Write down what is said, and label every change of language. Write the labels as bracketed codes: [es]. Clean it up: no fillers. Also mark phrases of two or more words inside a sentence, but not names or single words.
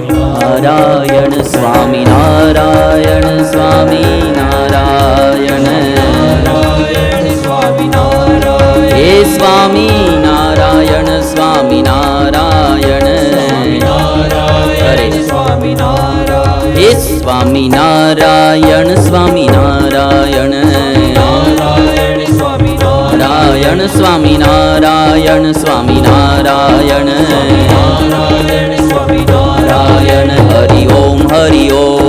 [hi] नारायण स्वामी नारायण स्वामी नारायण स्वामी नारायण हे स्वामी नारायण स्वामी नारायण हरे [gu] સ્વામી નારાયણ સ્વામી નારાયણ નારાયણ સ્વામી નારાયણ સ્વામી નારાયણ સ્વામી નારાયણ નારાયણ સ્વામી નારાયણ હરિ ઓમ હરિ ઓમ